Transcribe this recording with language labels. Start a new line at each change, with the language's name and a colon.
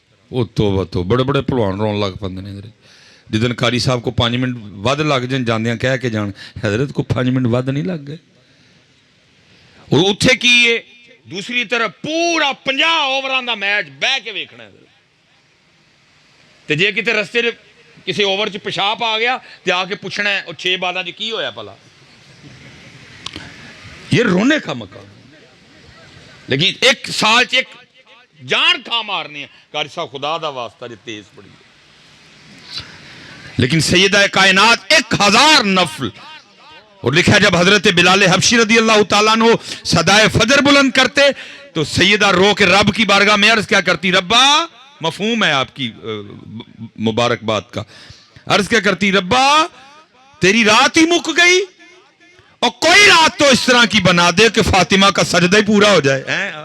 Punjabi: وہ تو بڑے بڑے پلوان رون لگ پندے نے. جدن قاری صاحب کو 5 منٹ ود لگ جان جاندیاں کہہ کے جان, حضرت کو 5 منٹ ود نہیں لگ گئے. اور اتھے کی یہ دوسری طرف پورا 50 اووران دا میچ بہ کے ویکھنا ہے. تے جے کتے رستے کسی اوور چ پیشاب آ گیا تے آ کے پوچھنا ہے اور 6 بالوں چ کی ہویا پلا.
Urdu: یہ رونے کا مقام.
Punjabi: لیکن ایک سال چ ایک جان کھا مارنی ہے. قاری صاحب خدا دا واسطہ جو تیز پڑی ہے.
Urdu: لیکن سیدہ کائنات 1000 نفل. اور لکھا جب حضرت بلال حبشی رضی اللہ تعالیٰ عنہ صدائے فجر بلند کرتے تو سیدہ رو کے رب کی بارگاہ میں عرض کیا کرتی؟ ربا, مفہوم ہے آپ کی مبارکباد کا, عرض کیا کرتی؟
Punjabi: ربا تیری رات ہی مک گئی
Urdu: اور کوئی رات تو اس طرح کی بنا دے کہ فاطمہ کا سجدہ ہی پورا ہو جائے.